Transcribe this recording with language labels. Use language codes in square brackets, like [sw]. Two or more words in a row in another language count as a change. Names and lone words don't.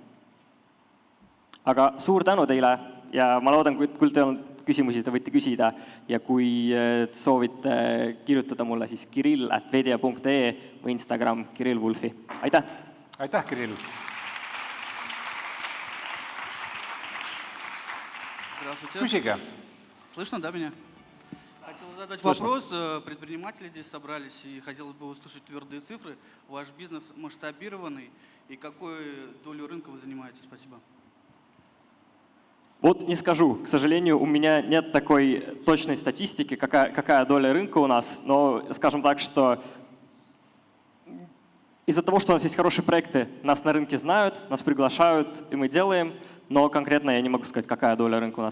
[et] Aga suur tänu teile ja ma loodan, kui teil on küsimusi, te võite küsida ja kui soovite kirjutada mulle, siis kirill@vedia.ee või Instagram Kirill Wolfi. Aitäh! Aitäh, Kirill! Küsige! [ru] Слышно, да, меня? Хотел задать вопрос. Предприниматели здесь собрались, и хотелось бы услышать твердые цифры. Ваш бизнес масштабированный, и какую долю рынка вы занимаете? Спасибо. Вот не скажу. К сожалению, у меня нет такой точной статистики, какая доля рынка у нас, но скажем так, что из-за того, что у нас есть хорошие проекты, нас на рынке знают, нас приглашают, и мы делаем, но конкретно я не могу сказать, какая доля рынка у нас.